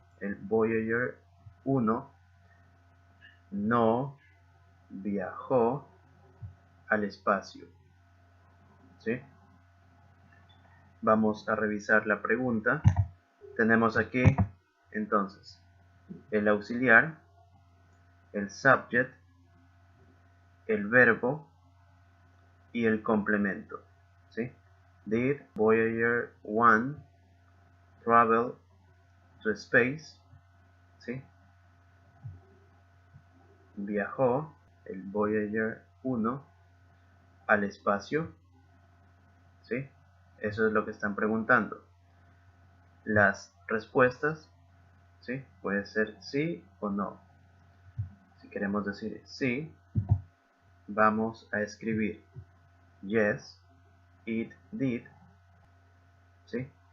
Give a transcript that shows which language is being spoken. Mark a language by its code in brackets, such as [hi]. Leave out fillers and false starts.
[es] El Voyager 1 no viajó al espacio. ¿Sí? Vamos a revisar la pregunta. Tenemos aquí entonces el auxiliar, el subject, el verbo y el complemento. ¿Sí? [en] Did Voyager 1 travel to space? [es] ¿Sí? Viajó el Voyager 1 al espacio. ¿Sí? Eso es lo que están preguntando. Las respuestas, ¿sí? Puede ser sí o no. Si queremos decir sí, vamos a escribir [en] yes, it did, [es] ¿sí?